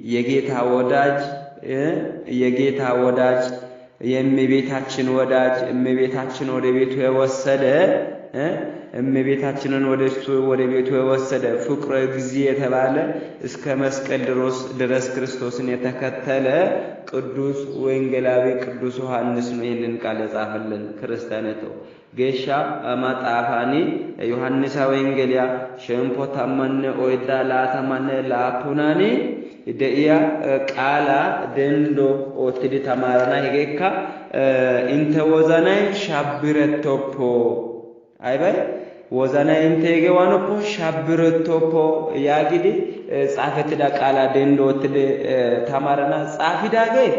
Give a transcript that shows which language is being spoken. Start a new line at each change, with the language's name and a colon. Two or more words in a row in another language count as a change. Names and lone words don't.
Amharic: የጌታ ወዳጅ የእመቤታችን ወዳጅ እመቤታችን ወደ ቤቱ የወሰደ እመቤታችንን ወደ ቤቱ የወሰደ
Geez: ፍቁረ እግዚእ
Amharic: የተባለ እስከ መስቀል ድረስ ክርስቶስን የተከተለ ቅዱስ ወንጌላዊ ቅዱስ ዮሐንስ ነው ይህንን ቃል የጻፈልን።
Wolaytta: ክርስቲያኖቶ ጌሻ ማጣፋኒ ዮሐንስ ወንጌልያ ሸምፖ ታመነ ኦይዳ ላታማነ ላፑናኒ ደኢያ ቃላ ደንዶ ኦትዲ ተማራና ሄጌካ እንተ ወዛናይ ሻብረቶፖ አይባይ ወዛናይ እንተ ሄጌዋኖፖ ሻብረቶፖ ያጊዲ ጻፈትዳ ቃላ ደንዶ ኦትዲ ተማራና ጻፊዳጌ